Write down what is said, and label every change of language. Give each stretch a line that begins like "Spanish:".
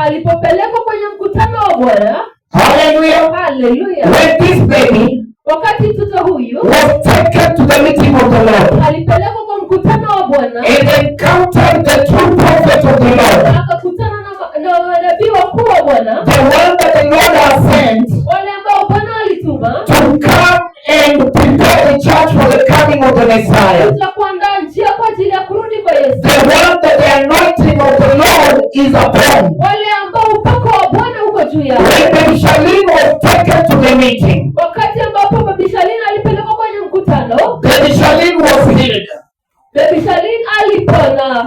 Swahili: alipopelekwa kwenye mkutano wa Bwana. Hallelujah. Hallelujah.
English: When this baby
Swahili: Wakati mtoto huyu
English: was taken to the meeting of the Lord
Swahili: alipelekwa kwa mkutano wa Bwana
English: and encountered the true prophet of the Lord,
Swahili: akakutana na manabii wakuu wa Bwana,
English: the one that the Lord has sent
Swahili: wale ambao Bwana alituma
English: to come and prepare the church for the coming of the Messiah,
Swahili: kuja kuandaa njia kwa ajili ya kurudi kwa Yesu,
English: the one that the anointing of the Lord is upon.
Swahili: wale ambao upako wa Bwana uko juu yao.
English: When Baby Charlene was taken to the meeting,
Swahili: Wakati ambapo Baby Charlene alipelekwa kwenye mkutano,
English: Baby Charlene was healed.
Swahili: Baby Charlene alipona.